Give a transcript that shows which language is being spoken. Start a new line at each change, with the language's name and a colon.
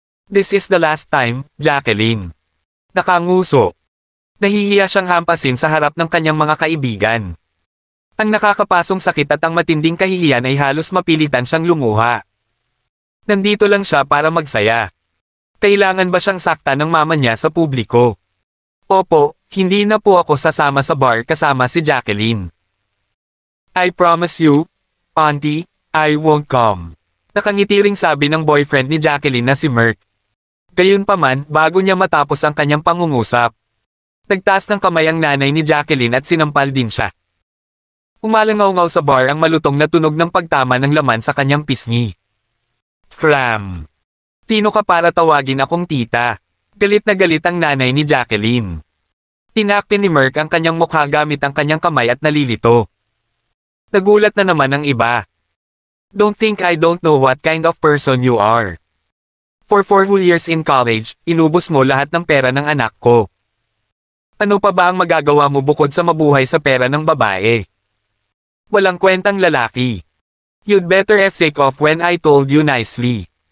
English: This is the last time, Jacqueline.
Filipino: Nakanguso. Nahihiya siyang hampasin sa harap ng kanyang mga kaibigan. Ang nakakapasong sakit at ang matinding kahihiyan ay halos mapilitan siyang lumuha. Nandito lang siya para magsaya. Kailangan ba siyang sakta ng mama niya sa publiko? Opo, hindi na po ako sasama sa bar kasama si Jacqueline.
English: I promise you, Auntie, I won't come.
Filipino: Nakangiti ring sabi ng boyfriend ni Jacqueline na si Merk. Gayunpaman, bago niya matapos ang kanyang pangungusap. Nagtaas ng kamay ang nanay ni Jacqueline at sinampal din siya. Umalangaw-ngaw sa bar ang malutong na tunog ng pagtama ng laman sa kanyang pisngi.
English: Scram!
Filipino: Sino ka para tawagin akong tita? Galit na galit ang nanay ni Jacqueline. Tinakpin ni Merk ang kanyang mukha gamit ang kanyang kamay at nalilito. Nagulat na naman ang iba.
English: Don't think I don't know what kind of person you are. For 4 whole years in college,
Filipino: inubos mo lahat ng pera ng anak ko. Ano pa ba ang magagawa mo bukod sa mabuhay sa pera ng babae? Walang kwentang lalaki.
English: You'd better have sake off when I told you nicely.